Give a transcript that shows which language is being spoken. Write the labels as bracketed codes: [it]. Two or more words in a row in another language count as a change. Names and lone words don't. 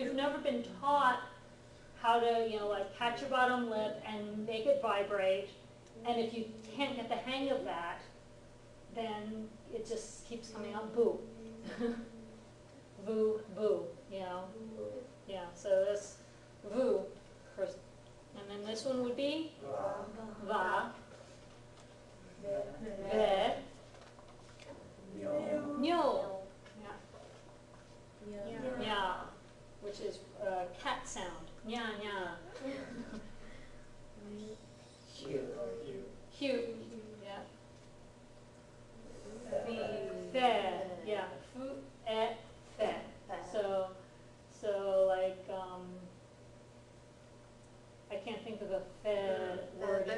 [en] you've never been taught how to, like catch your bottom lip and make it vibrate, and if you can't get the hang of that, then it just keeps coming out boo. Boo, boo, yeah, so that's boo first. And then this one would be va, ve, nyo, nya, which is cat sound, [ja] nya, nya. [en] Hue, yeah. Fe, yeah, fu, et, fe. So like, I can't think of a fe word in